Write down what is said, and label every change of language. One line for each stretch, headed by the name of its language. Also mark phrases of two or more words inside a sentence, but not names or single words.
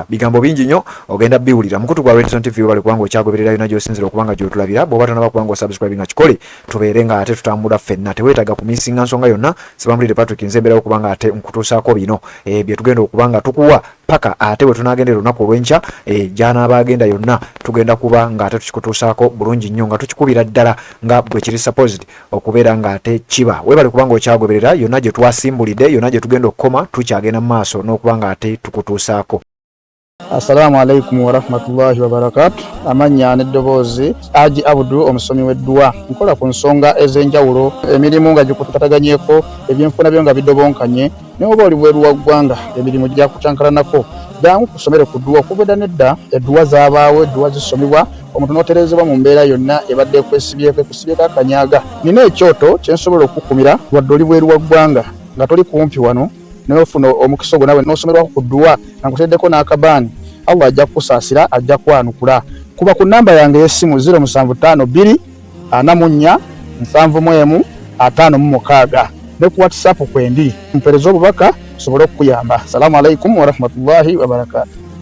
Ganda: Bigambo bingi nnyo ogenda biwulira mukutu gwa Red Zone TV bali kubanga okyagoberera yonna gy'osinzira okubanga gy'otulabira bw'oba tonaba kubanga osubscribe nga kikole tubeere nga ate tutambula ffenna teweetaaga kumisinga nsonga yonna sibambulire Patrick Nzemberawo kubanga ate nkutuusaako bino bye tugenda okubanga tukuwa paka ate bwe tunaagendera olunaku olw'enkya gy'anaaba agenda yonna tugenda kuba nga ate tukikutuusaako bulungi nnyo nga tukikubira ddala nga bwe kiri supposed okubeera nga ate kiba weebale kubanga okyagoberera yonna gye twasimbulidde yonna gye tugenda okukoma tukyagenda mu maaso n'okuba nga ate tukutuusaako.
Arabic: السلام عليكم ورحمة الله وبركاته.
Ganda: Amanya n'eddoboozi Haji Abdu omusomi w'edduwa. Nkola ku nsonga ez'enjawulo emirimu nga gikutataganyeko ebyenfuna byo nga bidobonkanye ne oba oli bweru wa ggwanga emirimu gya kucankalanako jangu kusomere ku dduwa okubeda nedda edduwa zaabaawo edduwa zisomebwa omuntu n'oterezebwa mu mbeera yonna ebadde ekwesibyeko akanyaaga. Nina ekyoto kye nsobola okukumira wadde oli bweru wa ggwanga nga toli kumpi wano n'ofuna omukisa ogwo nawe n'osomerwako ku dduwa nga nkuteddeko n'akabaani Allah ajja kusaasira ajja kwanukula. Kuba ku namba yange y'essimu 0752 44 71 56 ne ku WhatsApp kwendi mpereza obubaka sobole okuyamba.
Arabic: السلام عليكم ورحمة الله وبركاته.